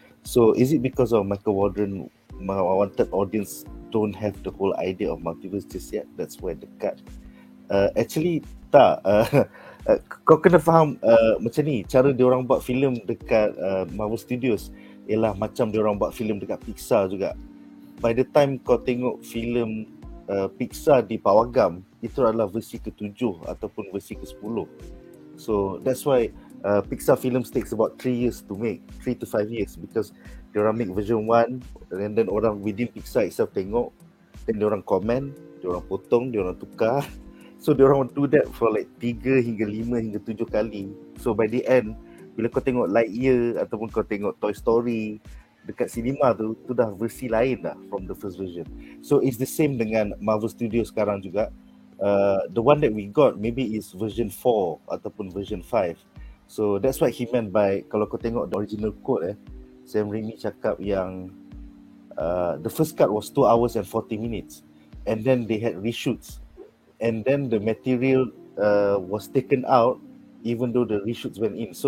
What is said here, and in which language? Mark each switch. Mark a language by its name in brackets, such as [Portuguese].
[English] So is it because of Michael Waldron wanted audience don't have the whole idea of multiverse just yet? That's why the cut. Actually tak. [Malay] Kau kena faham macam ni, cara dia orang buat filem dekat Marvel Studios ialah macam dia orang buat filem dekat Pixar juga. By the time kau tengok filem Pixar di Pawagam, itu adalah versi ke-7 ataupun versi ke-10. [English] So that's why Pixar films takes about 3 years to make, 3 to 5 years, because dia orang make version 1 and then orang within Pixar itself tengok, then dia orang comment, [Malay] dia orang potong, dia orang tukar. So dia orang do that for like 3 hingga 5 hingga 7 kali. So by the end, bila kau tengok Lightyear ataupun kau tengok Toy Story dekat cinema tu dah versi lain dah [English] from the first version. So it's the same dengan Marvel Studios sekarang juga. The one that we got maybe is version 4 ataupun version 5. So that's what he meant by, [Malay] kalau kau tengok [English] the original quote Sam Raimi [Malay] cakap yang [English] the first cut was 2 hours and 40 minutes and then they had reshoots. And then the material was taken out even though the reshoots went in.